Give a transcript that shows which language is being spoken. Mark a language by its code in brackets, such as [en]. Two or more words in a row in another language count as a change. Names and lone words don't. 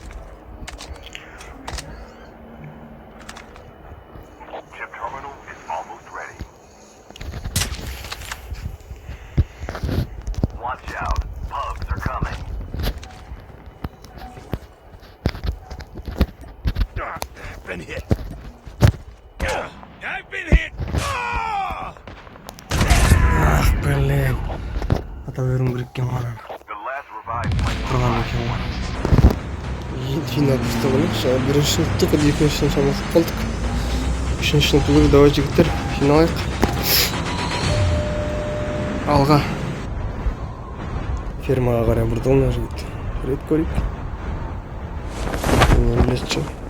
[en] Chip terminal is almost ready. Watch out. Pugs are coming. Been hit. I've been hit. Ah! [ru] Ah, блин. [kk] Атаберім керек екен маған. [en] The last revived flight will [kk] Тұрған [en] arrive. [kk] екен ғой. Жинап түсті ғой. Жаңа бірінші сыныптық, екінші сынып шамасы қалдық. Үшінші сыныптық давай жігіттер, жиналайық. Алға. Фермаға қарай бұрды мына жігіт. Рет көрейік. Мен білесінші.